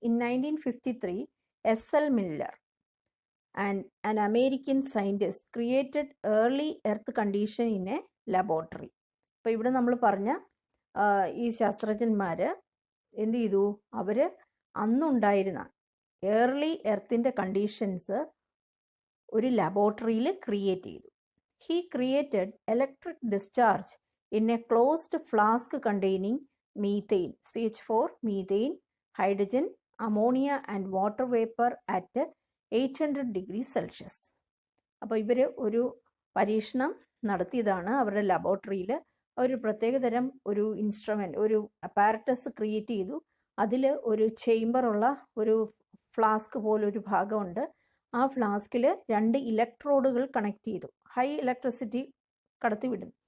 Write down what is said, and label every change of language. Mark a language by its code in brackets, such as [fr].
[en] In 1953, SL Miller and an American scientist created early earth condition in a laboratory. [ml] അപ്പോൾ ഇവിടെ നമ്മൾ പറഞ്ഞ ഈ ശാസ്ത്രജ്ഞന്മാർ എന്ത് ചെയ്തു? അവർ അന്നുണ്ടായിരുന്ന ഏർലി എർത്തിൻ്റെ കണ്ടീഷൻസ് ഒരു ലബോറട്ടറിയിൽ ക്രിയേറ്റ് ചെയ്തു. [en] He created electric discharge in a closed flask containing methane, CH4, methane, hydrogen, ammonia and water vapor at 800 degrees Celsius. [ml] അപ്പോൾ ഇവർ ഒരു പരീക്ഷണം നടത്തിയതാണ് അവരുടെ ലബോറട്ടറിയിൽ. അവർ പ്രത്യേകതരം ഒരു ഇൻസ്ട്രുമെൻ്റ്, ഒരു അപ്പാരറ്റസ് ക്രിയേറ്റ് ചെയ്തു. അതിൽ ഒരു ചേംബറുള്ള ഒരു ഫ്ലാസ്ക് പോലൊരു ഭാഗമുണ്ട്. ആ ഫ്ലാസ്കിൽ 2 ഇലക്ട്രോഡുകൾ കണക്ട് ചെയ്തു. High electricity കടത്തിവിടും.